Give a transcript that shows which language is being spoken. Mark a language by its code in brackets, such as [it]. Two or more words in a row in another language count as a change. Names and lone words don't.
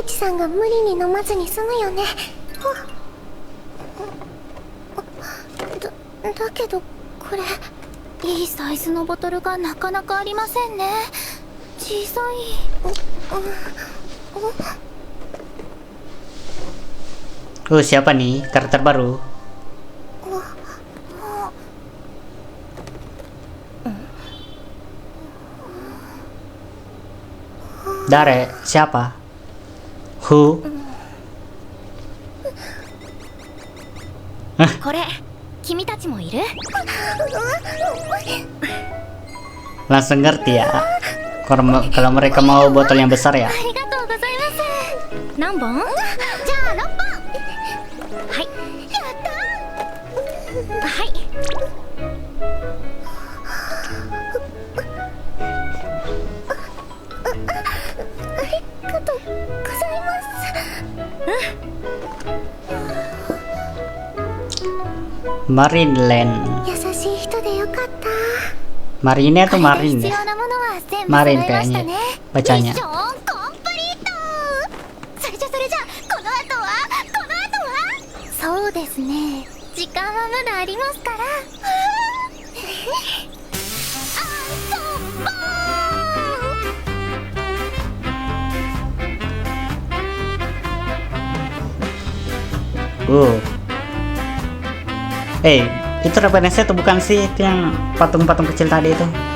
[ja] さんが無理に飲まずに済むよね。だけどこれいいサイズのボトルがなかなかありませんね。小さい。 [id] Siapa nih karakter baru? Dare, siapa? [en] Who? [ja] これ、君たちもいる? [id] Langsung ngerti ya. Kalau mereka mau botol yang besar ya. [ja] 何本? じゃあ6本. はい. やったはい。ありがとうございます。 Marineland. 優しい人でよかった。 [id] Marine atau Marine [ja] 必 [id] ya? [ja] 要なものは全部揃 Marine いました [id] kayaknya [ja] ね。 [id] bacanya. [ja] ミッションコンプリート。それじゃこの後はそうですね、時間はまだありますから。 [id] Itu referensinya tuh bukan sih, itu yang patung-patung kecil tadi itu.